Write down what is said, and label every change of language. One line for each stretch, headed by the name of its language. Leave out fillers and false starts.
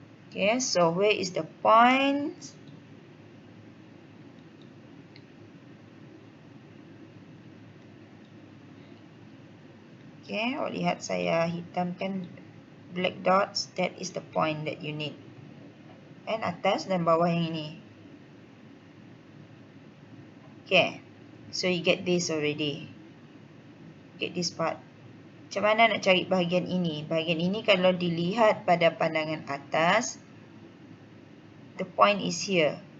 English: Okay, so where is the point?
Malay: Okay, awak lihat saya hitamkan
English: black dots. That is the point that you need.
Malay: And atas dan bawah yang ini.
English: Okay, so you get this already. Get this part.
Malay: Macam mana nak cari bahagian ini? Bahagian ini kalau dilihat pada pandangan atas,
English: the point is here.